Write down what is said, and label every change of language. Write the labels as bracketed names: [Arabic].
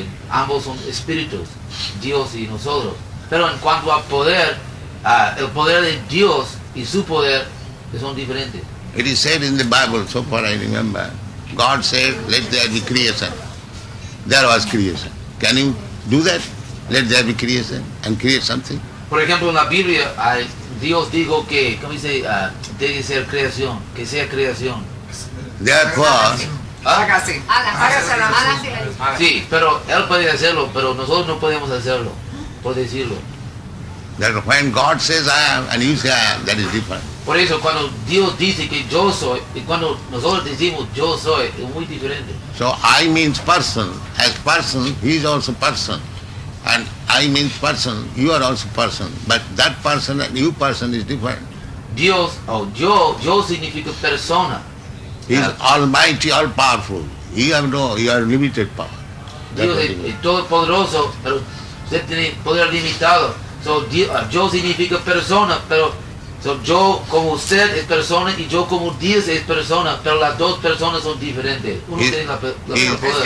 [Spanish] Ambos son espíritus, Dios y nosotros. Pero en cuanto a poder, el poder de Dios y su poder son diferentes. [English] It is said in the Bible, so far I remember, God said, let there be creation. There was creation. Can you do that? Let there be creation and create something? [Spanish] Por ejemplo, en la Biblia, Dios dijo que, ¿cómo dice? Debe ser creación, que sea creación. [English] Therefore, [Spanish] Hágase. hágase. Sí, pero Él puede hacerlo, pero nosotros no podemos hacerlo, por decirlo. [English] that when God says I am and you say I am, that is different. [Spanish] Por eso, cuando Dios dice que yo soy, y cuando nosotros decimos yo soy, es muy diferente. [English] So I means person. As person, he is also person. And I means person, you are also person, but that person and you person is different. [Spanish] Dios, yo significa persona. [English] He is almighty, all powerful. You are limited power. [Spanish] Dios es todopoderoso, pero usted tiene poder limitado. So, yo significa persona, pero yo como usted es persona y yo como Dios es persona, pero las dos personas son diferentes. Uno tiene la misma poder.